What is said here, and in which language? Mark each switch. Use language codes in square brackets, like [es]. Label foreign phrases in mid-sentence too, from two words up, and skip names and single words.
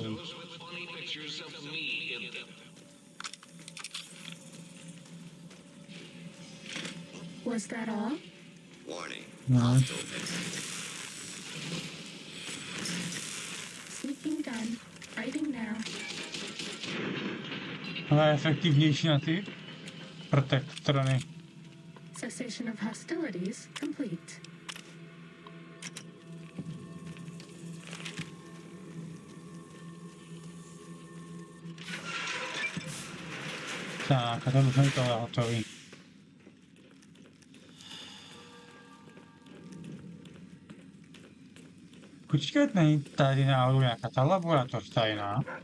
[en] Those with funny pictures of me in them. Was that all? Warning. No. Hostile exit. Sneaking done. Writing now. [cs] ale efektivnější na ty protektrony. [en] Cessation of hostilities complete. [cs] Tak, a to už je tohle hotový. Počkat, není tady náhodou nějaká ta laboratoř tajná?